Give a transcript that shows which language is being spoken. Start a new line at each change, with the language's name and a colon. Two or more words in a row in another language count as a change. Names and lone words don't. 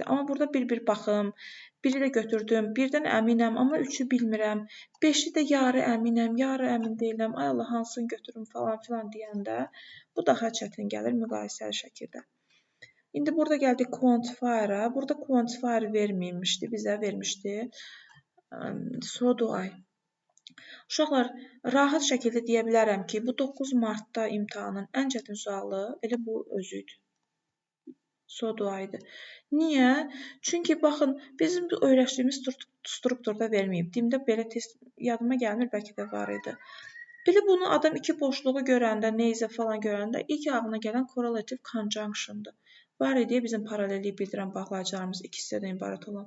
Azerbaijani: Amma burada bir baxım, biri də götürdüm, birdən əminəm, amma üçü bilmirəm. Beşi də yarı əminəm, yarı əmin deyiləm. Ay Allah, hansını götürüm falan filan deyəndə bu daha çətin gəlir müqayisəli şəkildə. İndi burada gəldik quantifier'a. Burada quantifier verməymişdi, bizə vermişdi.
English: So do I.
Azerbaijani: Uşaqlar, rahat şəkildə deyə bilərəm ki, bu 9 martda imtahanın ən çətin sualı elə bu özüydü.
English: So do I-
Azerbaijani: dır. Niyə? Çünki baxın, bizim öyrəşdiyimiz strukturda verməyib. Dimdə belə test yadıma gəlmir, bəlkə də var idi. Belə bunu adam iki boşluğu görəndə, neyzə falan görəndə ilk ağlına gələn
English: correlative conjunction'dır.
Azerbaijani: Var idi bizim paralelliyi bildirən bağlayıcılarımız iki hissədən ibarət olan.